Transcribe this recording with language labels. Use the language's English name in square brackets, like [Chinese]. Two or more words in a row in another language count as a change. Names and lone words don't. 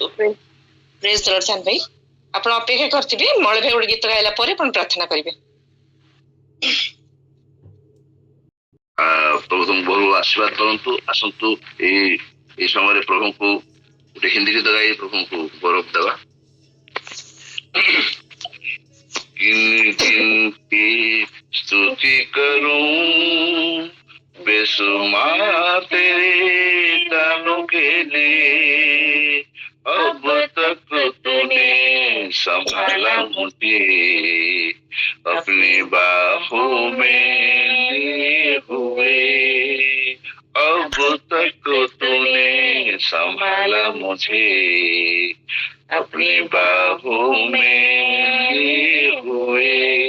[English] Praise the Lord. [Odia] ସାନ ଭାଇ ଆପଣ ଅପେକ୍ଷା କରିଥିବେ, ମଳ ଭାଇ ଗୋଟେ ଗୀତ ଗାଇଲା ପରେ ଆପଣ ପ୍ରାର୍ଥନା କରିବେ। ପ୍ରଭୁ ତୁମକୁ ବହୁ ଆଶୀର୍ବାଦ କରନ୍ତୁ। ଆସନ୍ତୁ ଏଇ ସମୟରେ ପ୍ରଭୁଙ୍କୁ ଗୋଟେ ହିନ୍ଦୀ ଗୀତ ଗାଇ ପ୍ରଭୁଙ୍କୁ ଗୌରବ ଦେବା। [Hindi] किनकी स्तुति करूं बेशुमार तेरे दानों के लिए, अब तक तूने संभाला मुझे अपनी बाहों में लिए हुए, अब तक तूने संभाला मुझे अपनी बाहों में लिए हुए।